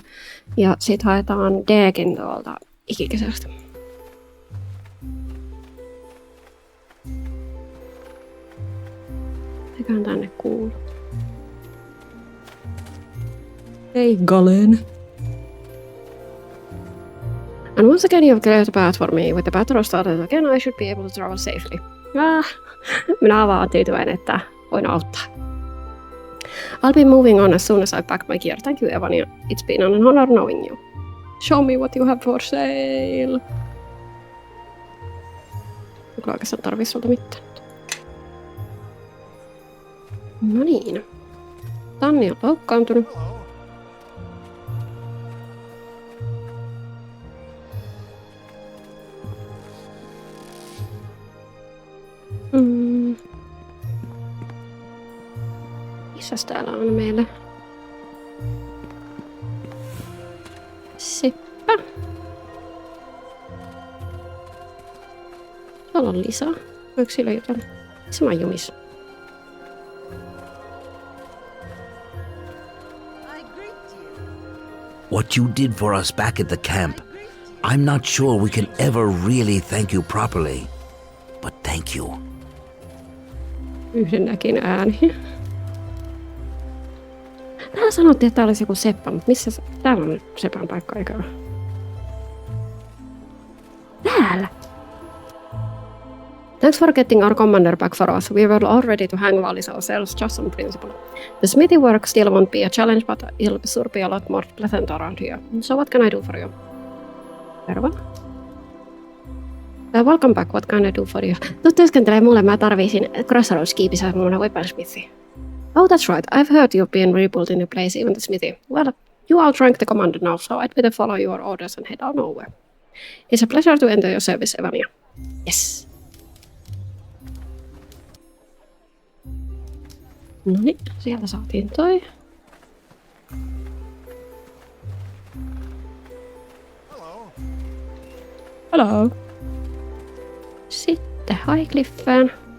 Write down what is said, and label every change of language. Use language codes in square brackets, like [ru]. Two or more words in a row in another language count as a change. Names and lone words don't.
[fi] Ja sit haetaan Deekin tuolta ikikesästä. Eiköhän tänne kuulu. Hei Galen. [en] And once again you've cleared the path for me. With the battle started again, I should be able to travel safely. [fi] Minä olen vaan tyytyväinen, että voin auttaa. [en] I'll be moving on as soon as I pack my gear. Thank you, Evania. It's been an honor knowing you. Show me what you have for sale. [fi] Onko oikeastaan tarvii sulta mitään? No niin. Tanni on loukkaantunut. Missäs täällä on meillä? Seppä. Täällä on lisää. Voiko sillä jutella? Missä mä oon jumissa? [en] What you did for us back at the camp, I'm not sure we can ever really thank you properly. But thank you. [fi] Yhdennäkin ääni. Täällä sanottiin, että täällä olisi joku seppä, mutta missä täällä on sepän paikka, eikö ole? Täällä! [en] Thanks for getting our commander back for us. We were all ready to hang Wallis ourselves, just on principle. The smithy work still won't be a challenge, but it'll sure be a lot more pleasant around here. So what can I do for you? Terve. Welcome back, what can I do for you? [fi] Tuut työskentelee mulle, mä tarvisin Crossroads-kiipissä mun weaponsmithi. [en] Oh, that's right. I've heard you've been rebuilding the place, even the smithy. Well, you outrank the commander now, so I'd better follow your orders and head on over. It's a pleasure to enter your service, Evania. Yes. [fi] Noniin, sieltä saatiin toi. [en] Hello. [fi] Sitten Highcliffeen.